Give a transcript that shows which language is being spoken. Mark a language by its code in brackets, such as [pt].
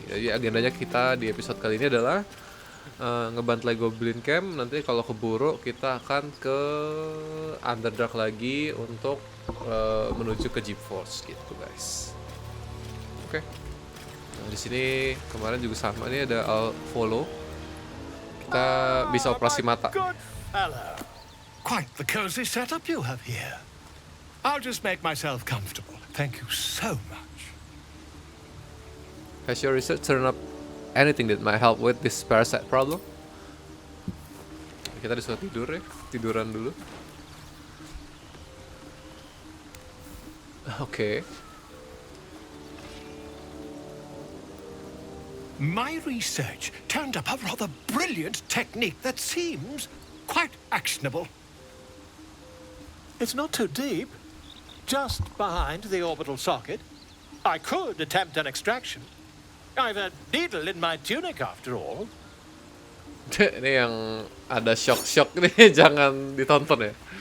[id] Jadi agendanya kita di episode kali ini adalah ngebantai Goblin Camp. Nanti kalau keburu kita akan ke Underdark lagi untuk menuju ke Jim Force gitu, guys. Oke. Nah, di sini kemarin juga sama, ini ada follow. Kita bisa operasi mata. [en] Good fellow. Quite the cozy setup you have here. I'll just make myself comfortable. Thank you so much. Has your research turned up anything that might help with this parasite problem? [id] Kita disuruh tidur ya, tiduran dulu. Oke. [en] My research turned up a rather brilliant technique that seems quite actionable. It's not too deep, just behind the orbital socket. I could attempt an extraction. I've a needle in my tunic after all. [id] Ini yang ada shock nih, jangan ditonton ya.